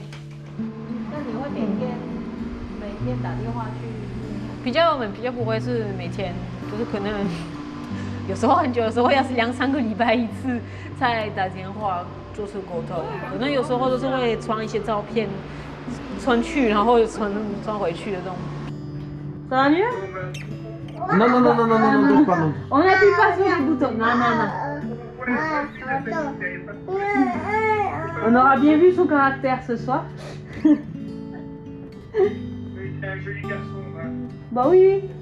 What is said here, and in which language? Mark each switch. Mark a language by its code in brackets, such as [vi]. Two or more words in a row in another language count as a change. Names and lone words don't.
[zh] 那你会每天打电话去？我们比较不会是每天，就是可能有时候很久，有时候要是2-3个礼拜一次才打电话做出沟通。可能有时候都是会传一些照片，传去然后传回去的这种。 [fr] Ça va mieux? Non. On n'appuie pas sur les boutons. Non. On aura bien vu son caractère ce soir. Bah oui.